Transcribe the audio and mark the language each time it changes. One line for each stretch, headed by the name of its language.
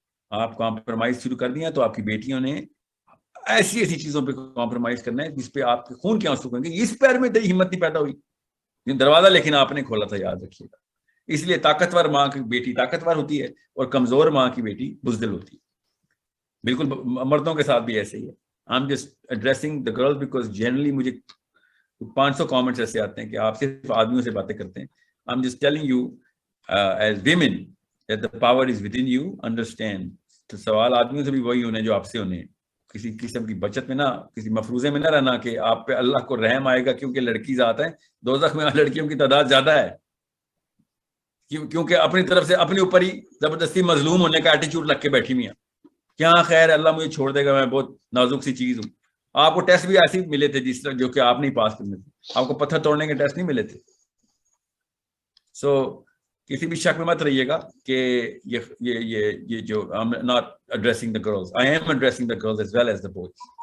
Urdu: آپ کمپرومائز شروع کر دیا تو آپ کی بیٹیوں نے ایسی چیزوں پہ کمپرومائز کرنا ہے جس پہ آپ کے خون کے آنسو کریں گے. اس پیر میں تیری ہمت نہیں پیدا ہوئی دروازہ لیکن آپ نے کھولا تھا, یاد رکھیے گا. اس لیے طاقتور ماں کی بیٹی طاقتور ہوتی ہے اور کمزور ماں کی بیٹی بزدل ہوتی ہے. بالکل مردوں کے ساتھ بھی ایسے ہی ہے.
English: I'm just addressing the girls because generally
Urdu: مجھے 500 کامنٹس ایسے آتے ہیں کہ آپ صرف آدمیوں سے باتیں کرتے ہیں.
English: I'm just telling you as women that the power is within you. Understand.
Urdu: تو سوال آدمیوں سے بھی وہی ہونے جو آپ سے ہونے. کسی قسم کی بچت میں نہ, کسی مفروضے میں نہ رہنا کہ آپ پہ اللہ کو رحم آئے گا کیونکہ لڑکی ذات ہے. دوزخ میں لڑکیوں کی تعداد زیادہ ہے کیونکہ اپنی طرف سے اپنے اوپر ہی زبردستی مظلوم ہونے کا ایٹیچیوڈ رکھ کے بیٹھی ہوئی ہیں. کیا خیر ہے, اللہ مجھے چھوڑ دے گا, میں بہت نازک سی چیز ہوں. آپ کو ٹیسٹ بھی ایسے ملے تھے جس طرح جو کہ آپ نہیں پاس کرنے تھے. آپ کو پتھر توڑنے کے ٹیسٹ نہیں ملے تھے. سو کسی بھی شک میں مت رہیے گا کہ یہ جو
English: I'm not addressing the girls. I am addressing the girls as well as the boys.